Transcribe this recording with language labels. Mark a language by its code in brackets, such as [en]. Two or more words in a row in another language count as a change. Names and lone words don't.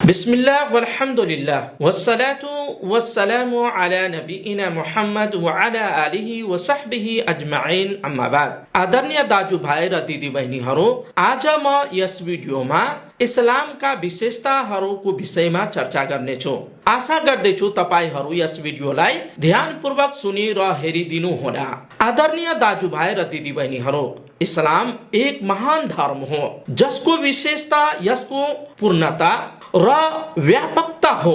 [ar] بسم الله والحمد لله والصلاة والسلام على نبينا محمد وعلى آله وصحبه أجمعين أما بعد. [ne] आदरणीय दाजुभाइ र दिदीबहिनीहरू, आज म यस भिडियोमा इस्लामका विशेषताहरूको विषयमा चर्चा गर्नेछु। आशा गर्दैछु तपाईहरू यस भिडियोलाई ध्यानपूर्वक सुनि र हेरिदिनु होला। आदरणीय दाजुभाइ र दिदीबहिनीहरू, इस्लाम एक महान धर्म हो जसको विशेषता यसको पूर्णता र व्यापकता हो।